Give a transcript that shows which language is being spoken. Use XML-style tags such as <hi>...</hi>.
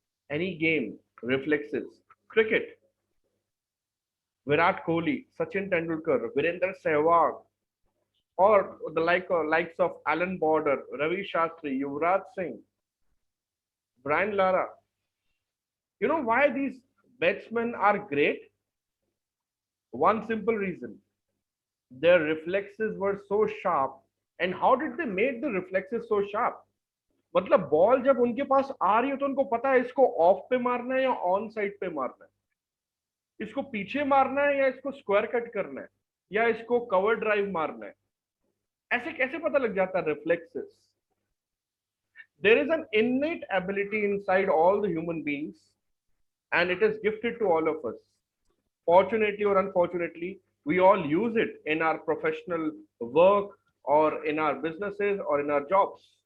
<en>Any game, reflexes. Cricket, Virat Kohli, Sachin Tendulkar, Virendra Sehwag, or the likes of Alan Border, Ravi Shastri, Yuvraj Singh, Brian Lara. You know why these batsmen are great? One simple reason. Their reflexes were so sharp. And how did they make the reflexes so sharp?</en> <hi>मतलब ball जब उनके पास आ रही है तो उनको पता है इसको ऑफ पे मारना है या ऑन साइड पे मारना है, इसको पीछे मारना है या इसको स्क्वायर कट करना है या इसको कवर ड्राइव मारना है. ऐसे कैसे पता लग जाता है? Reflexes.</hi> <en>There is an innate ability inside all the human beings, and it is gifted to all of us. Fortunately or unfortunately, we all use it in our professional work or in our businesses or in our jobs.</en>